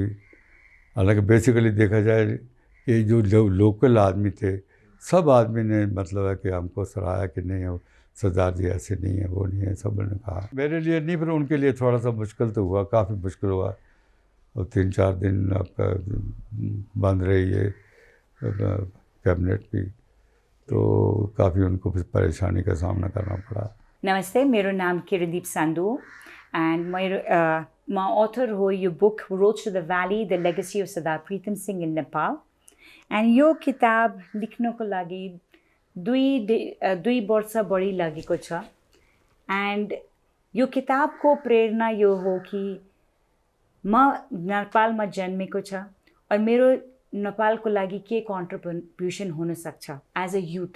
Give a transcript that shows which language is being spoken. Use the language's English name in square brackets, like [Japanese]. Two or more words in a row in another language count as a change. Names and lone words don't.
[Hindi] हालांकि बेसिकली देखा जाए कि जो लोकल आदमी थे, सब आदमी ने मतलब है कि हमको सराहा कि नहीं हो सरदार जी ऐसे नहीं है, वो नहीं है, सब ने कहा। मेरे लिए नहीं, फिर उनके लिए थोड़ा सा मुश्किल तो हुआ, काफ़ी मुश्किल हुआ। और 3-4 दिन आपका बंद रही है कैबिनेट भी, तो काफ़ी उनको परेशानी का सामना करना पड़ा। [Nepali] नमस्ते, मेरो नाम किरणदीप संधू एन्ड म अथर हो यो बुक रोड टु द भ्याली, द लेगेसी अफ सरदार प्रीतम सिंह इन नेपाल। एन्ड यो किताब लेख्नको लागि 2 वर्ष बढी लागेको छ। एन्ड यो किताबको प्रेरणा यो हो कि म नेपालमा जन्मेको छ और मेरो नेपालको लागि के कन्ट्रिब्युसन हुन सक्छ [English] as a youth.